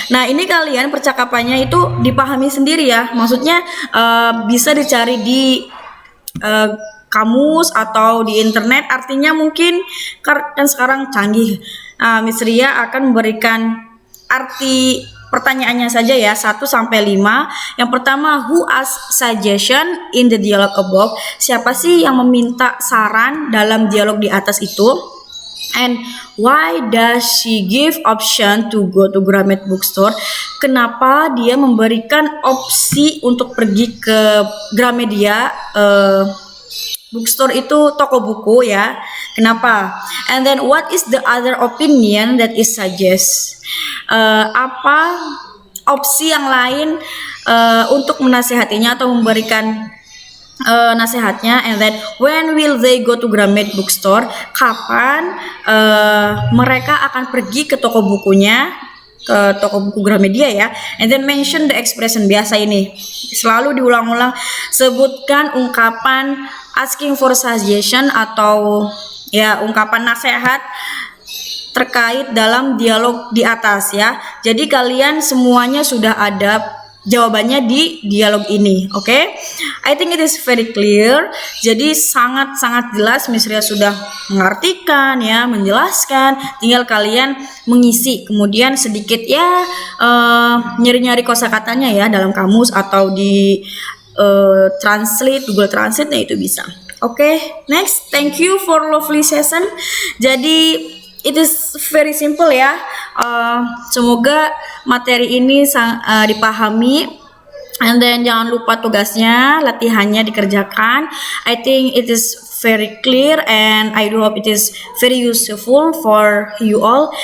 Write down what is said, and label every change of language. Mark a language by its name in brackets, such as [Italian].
[Indonesian] Nah ini kalian percakapannya itu dipahami sendiri ya, maksudnya bisa dicari di kamus atau di internet, artinya mungkin kan sekarang canggih. Miss Ria akan memberikan arti pertanyaannya saja ya, 1 sampai 5. Yang pertama, [English] who asked suggestion in the dialogue above? [Indonesian] Siapa sih yang meminta saran dalam dialog di atas itu? [English] And why does she give option to go to Gramet bookstore? [Indonesian] Kenapa dia memberikan opsi untuk pergi ke Gramedia? Bookstore itu toko buku ya. Kenapa? [English] And then what is the other opinion that is suggest? [Indonesian] Apa opsi yang lain untuk menasehatinya atau memberikan nasihatnya? [English] And then when will they go to Gramet bookstore? [Indonesian] Kapan mereka akan pergi ke toko bukunya? Ke toko buku Gramedia ya. [English] And then mention the expression. [Indonesian] Biasa ini selalu diulang-ulang, sebutkan ungkapan [English] asking for suggestion [Indonesian] atau ya ungkapan nasihat terkait dalam dialog di atas ya. Jadi kalian semuanya sudah ada jawabannya di dialog ini. Oke? [English] I think it is very clear. [Indonesian] Jadi sangat-sangat jelas Miss Ria sudah mengartikan ya, menjelaskan. Tinggal kalian mengisi, kemudian sedikit ya nyari-nyari kosakatanya ya dalam kamus atau di translate, Google Translate, nah itu bisa. [English] Oke, next, thank you for lovely session. Jadi it is very simple ya. [Indonesian] Semoga materi ini dipahami. [English] And then [Indonesian] jangan lupa tugasnya, latihannya dikerjakan. [English] I think it is very clear and I do hope it is very useful for you all.